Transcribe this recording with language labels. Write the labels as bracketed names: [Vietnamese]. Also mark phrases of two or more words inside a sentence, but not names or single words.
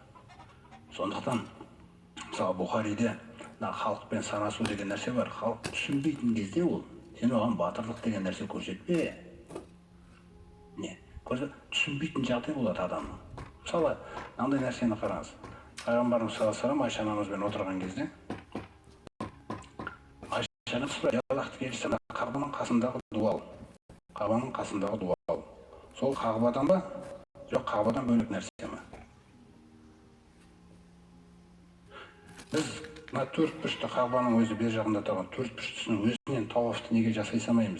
[Kazakh] Сондықтан мысалы Бухариде халықпен санасу деген нәрсе бар. Халық түсінбейтін кезде ол сен оған батырлық деген нәрсе көрсетпе. Не? Түсінбейтін жағдай болады адамның. Мысалы, мынандай нәрсені қараңыз. Пайғамбарымыз [Arabic] صلى الله عليه وسلم [Kazakh] Айша анамызбен отырған кезде Айша анамыз Аллахтың елшісі Қағбаның қасындағы дуал. Қағбаның қасындағы дуал. Сол Қағбадан ба? Жоқ, Қағбадан бөлек нәрсе ме? Біз мына төрт бұрышты Қағбаның өзі бер жағында тұрған төрт бұрыштысының өзінен тауафты неге жасай салмаймыз?